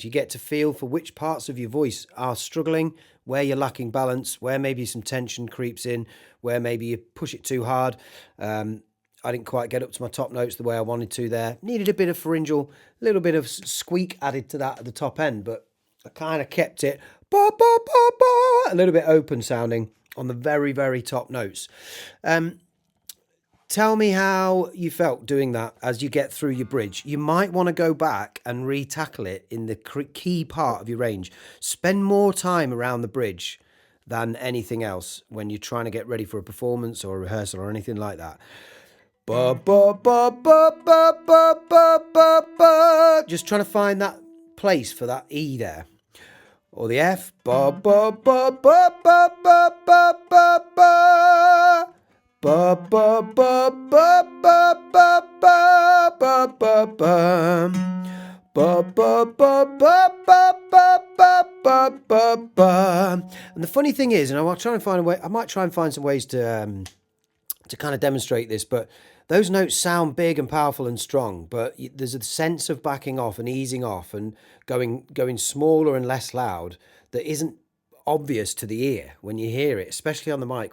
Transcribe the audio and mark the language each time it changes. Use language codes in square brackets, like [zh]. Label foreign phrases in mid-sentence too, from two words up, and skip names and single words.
[en] You get to feel for which parts of your voice are struggling, where you're lacking balance, where maybe some tension creeps in, where maybe you push it too hard. I didn't quite get up to my top notes the way I wanted to there. Needed a bit of pharyngeal, a little bit of squeak added to that at the top end, but I kind of kept it ba, ba, ba, ba, a little bit open sounding on the very, very top notes. Tell me how you felt doing that as you get through your bridge. You might want to go back and re-tackle it in the key part of your range. Spend more time around the bridge than anything else when you're trying to get ready for a performance or a rehearsal or anything like that. Ba, ba, ba, ba, ba, ba, ba, ba, ba. Just trying to find that place for that E there. Or the F. Ba, ba, ba, ba, ba, ba, ba, ba, ba. Ba ba ba ba ba ba ba ba ba ba. Ba ba ba ba ba ba ba ba ba ba. And the funny thing is, and I might try and find a way. I might try and find some ways to kind of demonstrate this, but those notes sound big and powerful and strong, but there's a sense of backing off and easing off and going smaller and less loud that isn't obvious to the ear when you hear it, especially on the mic.